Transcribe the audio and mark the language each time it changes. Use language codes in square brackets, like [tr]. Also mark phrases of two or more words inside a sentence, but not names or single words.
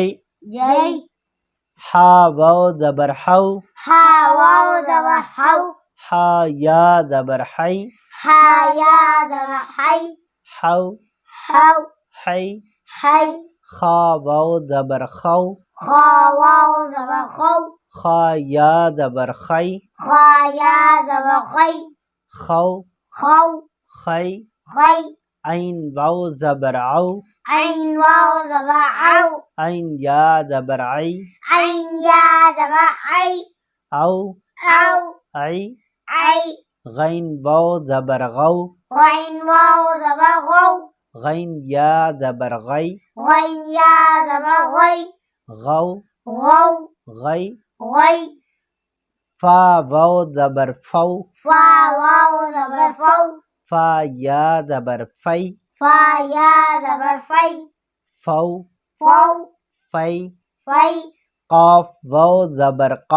[ur] جی حا واو زبر حو ہا واو زبر حو حا یا زبر حی ہا یا زبر حی حو حو حی حی خا واو زبر خو خا واو زبر خو خا یا زبر خی خا یا زبر خی خو خو خی خی عین واو زبر عو عین واو زبر عو عین یا زبر عی عین یا زبر عی او او عی عی غین واو زبر غو غین واو زبر غو غین یا زبر غی غین یا زبر غی غو غو غی غی فا واو زبر فو فا واو زبر فو فا یا زبر فی فا یا زبر فی فو فو فی فی قاف واو زبر قو